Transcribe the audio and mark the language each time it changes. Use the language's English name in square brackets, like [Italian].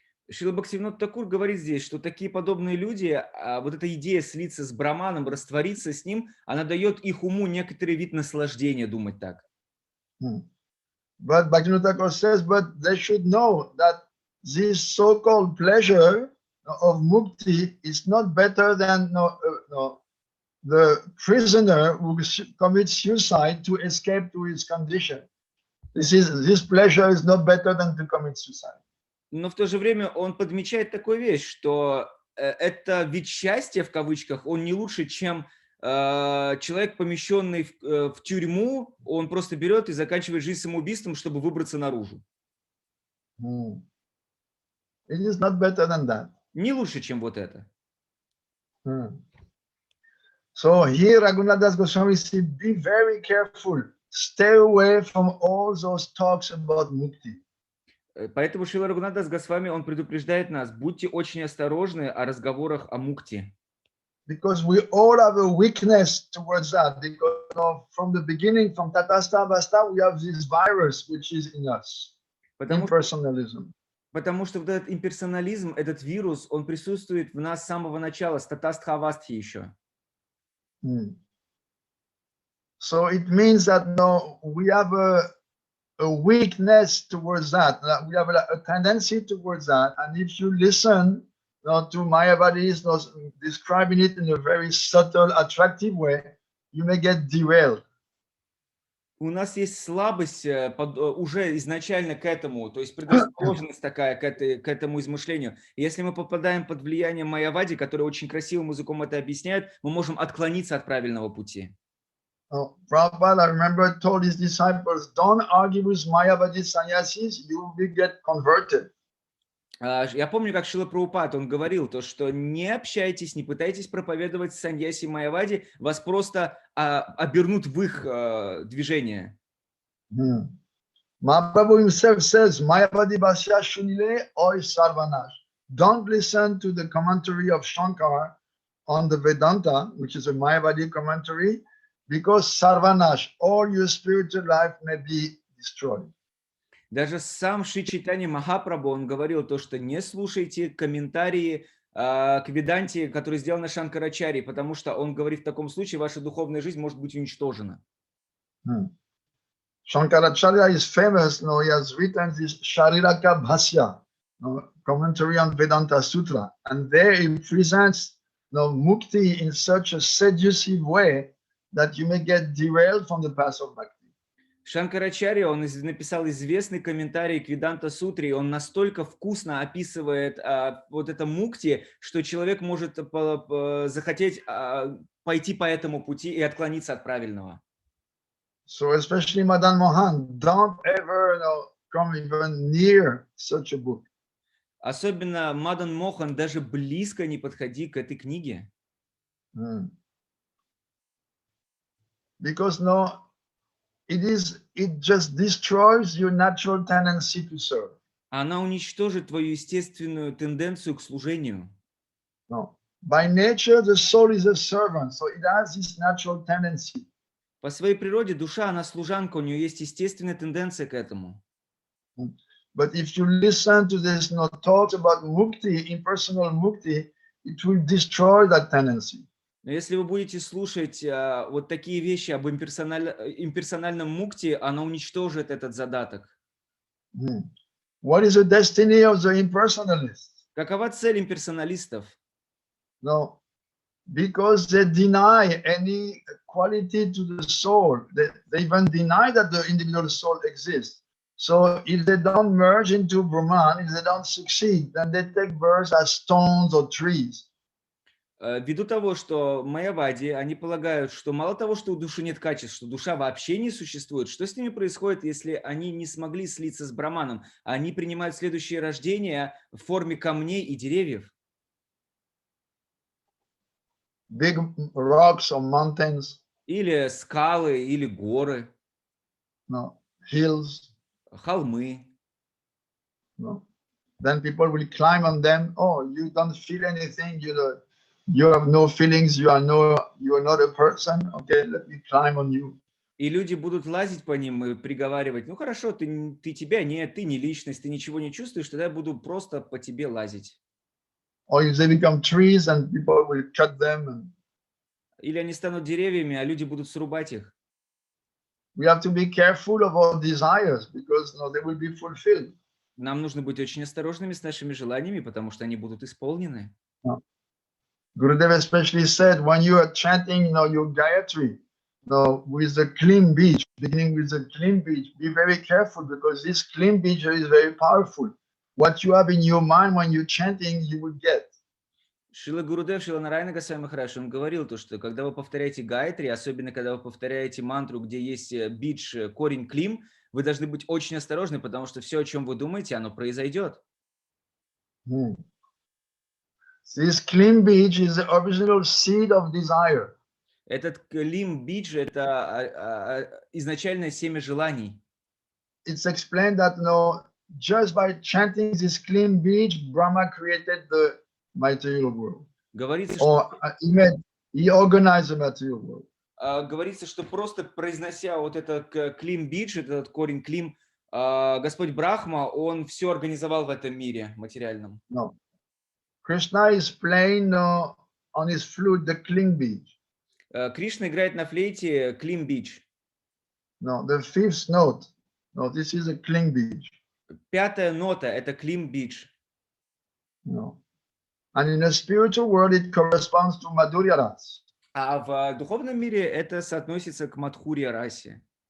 [Russian] Шрила Бхактивинода Тхакур говорит здесь, что такие подобные люди, вот эта идея слиться с Браманом, раствориться с ним, она дает их уму некоторый вид наслаждения думать так. [English] But Bhaktivinoda Thakur says, but they should know that this so-called pleasure of mukti is not better than the prisoner who commits suicide to escape to his condition. This pleasure is not better than to commit suicide. [Russian] Но в то же время он подмечает такую вещь, что это вид счастья, в кавычках, он не лучше, чем человек, помещенный в тюрьму, он просто берет и заканчивает жизнь самоубийством, чтобы выбраться наружу. [English] It is not better than that. [Russian] Не лучше, чем вот это. [English] So here Raghunath Das Goswami said, be very careful. Stay away from all those talks about mukti. [Russian] Поэтому Шрила Рагунат Дас Госвами, он предупреждает нас, будьте очень осторожны о разговорах о мукти. [English] Because we all have a weakness towards that. Because from the beginning, from Tatastha Avastha, we have this virus which is in us. Impersonalism. [Russian] Потому что вот этот имперсонализм, этот вирус, он присутствует в нас с самого начала, с Татастха Авастхи еще. [English] So it means that we have a weakness towards that. We have a tendency towards that. And if you listen to Mayavadis, describing it in a very subtle, attractive way, you may get derailed. [Russian] У нас есть слабость уже изначально к этому, то есть предрасположенность такая к этому измышлению. И если мы попадаем под влияние майявади, который очень красивым языком это объясняет, мы можем отклониться от правильного пути. [English] Prabhupada, I remember, told his disciples, don't argue with Mayavadi sannyasis, you will get converted. [Russian] Я помню, как Шрила Прабхупад, он говорил, то, что не общайтесь, не пытайтесь проповедовать саньяси майявади, вас просто обернут в их движение. [Bangla] Mahaprabhu [English] himself says, [Bangla] Mayavadi Bhashya Shunile Oy Sarvanash. [English] Don't listen to the commentary of Shankara on the Vedanta, which is a Mayavadi commentary, because Sarvanash, all your spiritual life may be destroyed. [Russian] Даже сам Шри Чайтанья Махапрабху, он говорил то, что не слушайте комментарии к Веданте, которые сделаны Шанкарачарьей, потому что он говорит, в таком случае ваша духовная жизнь может быть уничтожена. [English] Shankaracharya is famous, he has written this Shariraka Bhasya, commentary on Vedanta Sutra, and there he presents mukti in such a seductive way that you may get derailed from the path of bhakti. [Russian] Шанкарачарья, он написал известный комментарий к Веданта-сутре, он настолько вкусно описывает вот это мукти, что человек может захотеть пойти по этому пути и отклониться от правильного. [English] So especially Madan Mohan, don't ever come even near such a book. [Russian] Особенно Мадан Мохан, даже близко не подходи к этой книге. [English] Because it just destroys your natural tendency to serve. [Russian] Она уничтожит твою естественную тенденцию к служению. [English] No. By nature, the soul is a servant, so it has this natural tendency. [Russian] По своей природе душа, она служанка, у нее есть естественная тенденция к этому. [English] But if you listen to this thoughts about mukti, impersonal mukti, it will destroy that tendency. [Russian] Но если вы будете слушать вот такие вещи об имперсональном мукте, она уничтожит этот задаток. [English] What is the destiny of the impersonalists? [Russian] Какова цель имперсоналистов? [English] No, because they deny any quality to the soul. They even deny that the individual soul exists. So if they don't merge into Brahman, if they don't succeed, then they take birth as stones or trees. [Russian] Ввиду того, что майявади, они полагают, что мало того, что у души нет качеств, что душа вообще не существует, что с ними происходит, если они не смогли слиться с Браманом, а они принимают следующее рождение в форме камней и деревьев? [English] Big rocks or mountains. [Russian] Или скалы, или горы. [English] No, hills. [Russian] Холмы. [English] No. Then people will climb on them. Oh, you don't feel anything, you have no feelings, you are not a person. Okay, let me climb on you. [Russian] И люди будут лазить по ним и приговаривать, ну хорошо, ты тебя нет, ты не личность, ты ничего не чувствуешь, тогда я буду просто по тебе лазить. [English] Or if they become trees and people will cut them. [Russian] Или они станут деревьями, а люди будут срубать их. [English] We have to be careful of our desires because they will be fulfilled. [Russian] Нам нужно быть очень осторожными с нашими желаниями, потому что они будут исполнены. [English] Gurudev especially said, when you are chanting, your Gayatri, with the clean beach, beginning with the clean beach, be very careful because this clean beach is very powerful. What you have in your mind when you're chanting, you will get. [Russian] Шрила Гурудев, Шрила Нарайана Госвами Махарадж, он говорил то, что когда вы повторяете гайатри, особенно когда вы повторяете мантру, где есть бидж, корень клим, вы должны быть очень осторожны, потому что все, о чем вы думаете, оно произойдет. [English] This clean beach is the original seed of desire. [Russian] Этот клим бидж – это изначальное семя желаний. [English] It's explained that just by chanting this clean beach, Brahma created the material world. [Russian] Говорится, or he organized the material world. Говорится, что просто произнося вот этот клим бидж, этот корень клим, Господь Брахма, он все организовал в этом мире материальном. [English] No. Krishna is playing on his flute the clean beach. [Russian] Кришна играет на флейте клим бидж. [English] No, the fifth note. No, this is a clean beach. [Russian] Пятая нота – это клим бидж. [English] No. And in the spiritual world, it corresponds to Madhurya Ras. [Russian] А в духовном мире это соотносится к Мадхурья расе.